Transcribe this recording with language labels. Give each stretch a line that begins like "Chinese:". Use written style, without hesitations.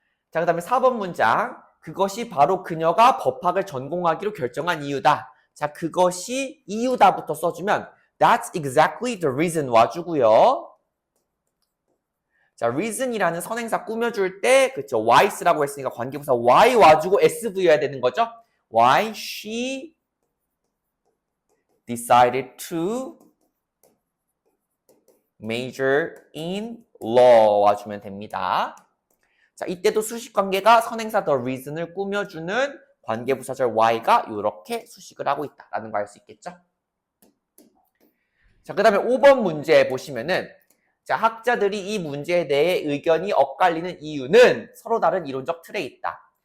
Korean: 자, 그 다음에 4번 문장. 그것이 바로 그녀가 법학을 전공하기로 결정한 이유다. 자, 그것이 이유다부터 써주면
English: That's exactly the reason
Korean: 와주고요. 자, reason이라는 선행사 꾸며줄 때 그쵸, why 쓰라고 했으니까 관계부사 why 와주고 SV여야 되는 거죠.
English: Why she decided to major in law
Korean: 와주면 됩니다. 자, 이때도 수식관계가 선행사 the reason을 꾸며주는 관계부사절 why가 이렇게 수식을 하고 있다라는 거 알 수 있겠죠. 자, 그 다음에 5번 문제 보시면은 자, 학자들이 이 문제에 대해 의견이 엇갈리는 이유는 서로 다른 이론적 틀에 있다.